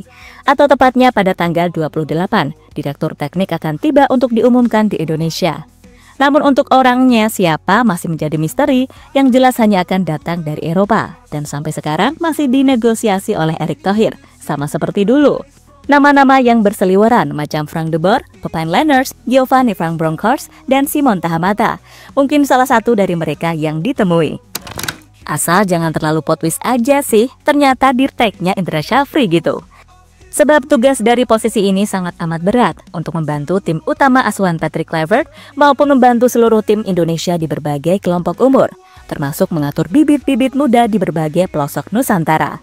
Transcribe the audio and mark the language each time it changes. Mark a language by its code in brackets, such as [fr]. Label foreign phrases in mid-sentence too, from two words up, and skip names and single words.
[id] Atau tepatnya pada tanggal 28, Direktur Teknik akan tiba untuk diumumkan di Indonesia. Namun untuk orangnya siapa masih menjadi misteri, yang jelas hanya akan datang dari Eropa. Dan sampai sekarang masih dinegosiasi oleh Erick Thohir, sama seperti dulu. Nama-nama yang berseliweran macam Frank de Boer, Pepijn Lenners, Giovanni Van Bronckhorst, dan Simon Tahamata. Mungkin salah satu dari mereka yang ditemui. Asal jangan terlalu [en] plot twist [id] aja sih, ternyata Dirteknya Indra Syafri gitu. Sebab tugas dari posisi ini sangat amat berat untuk membantu tim utama asuhan Patrick Kluivert maupun membantu seluruh tim Indonesia di berbagai kelompok umur, termasuk mengatur bibit-bibit muda di berbagai pelosok Nusantara.